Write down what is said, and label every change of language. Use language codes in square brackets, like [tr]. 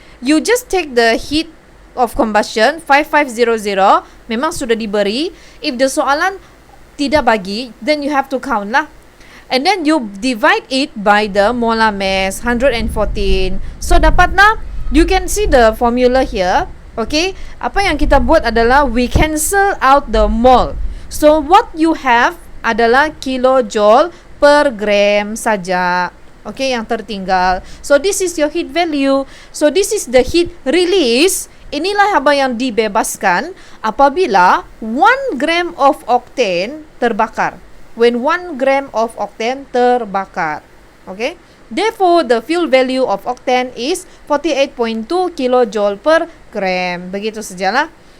[en] You just take the heat of combustion 5500, [ms] memang sudah diberi. [en] If the [ms] soalan tidak bagi, [en] then you have to count lah. And then you divide it by the molar mass, 114. So [ms] dapat na, [en] you can see the formula here. [ms] Okay, apa yang kita buat adalah [en] we cancel out the mole. So what you have [ms] adalah [en] kilojoule per gram saja. [ms] Okay, yang tertinggal. [en] So this is your heat value. So this is the heat release. [ms] Inilah apa yang dibebaskan apabila 1 gram [en] of octane [ms] terbakar. [en] When 1 gram of octane [ms] terbakar. [en] Okay. Therefore, the fuel value of octane is 48.2 kilojoule per gram. [ms] Begitu sajalah.